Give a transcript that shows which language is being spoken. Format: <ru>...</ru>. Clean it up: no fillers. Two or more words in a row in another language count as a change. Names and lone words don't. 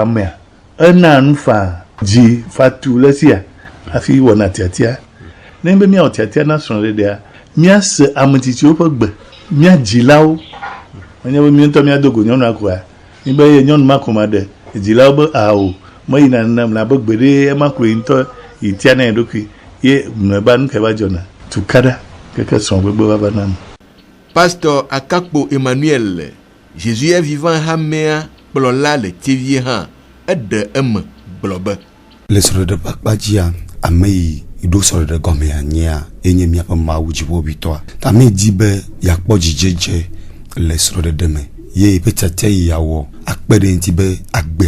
<ee>amea ena nu faa dzi fatu le sia afi wɔna tiatia ne be miawɔ tiatia na srɔ̃ɖeɖea miase ametsitsiwo ƒe gbe miadzilawo menye be mientɔ miadogo nyɔnua koa mi be ye nyɔnu ma ko ma ɖe dzilawo be awo meyina nenam la be gbeɖe ema koe ŋutɔ yi tia na ye ɖokui ye mlɔeba nu ke va dzɔna tukaɖa keke srɔ̃gbegbe va nam. Pasteur Akakpo Emmanuel,</ee> <fr>Jésus est vivant</fr> <ee>hamea kplɔla le tivie hã eɖe eme gblɔ be le srɔ̃ɖeɖe ƒe akpadzia ame yi ɖo srɔ̃ɖeɖe gɔmea nyea enye miaƒe Mawu dziƒoʋĩtɔa ta ame di be yakpɔ dzidzedze le srɔ̃ɖeɖe me ye eƒe tiatia yi awɔ akpe ɖe ŋuti be agbea</ee>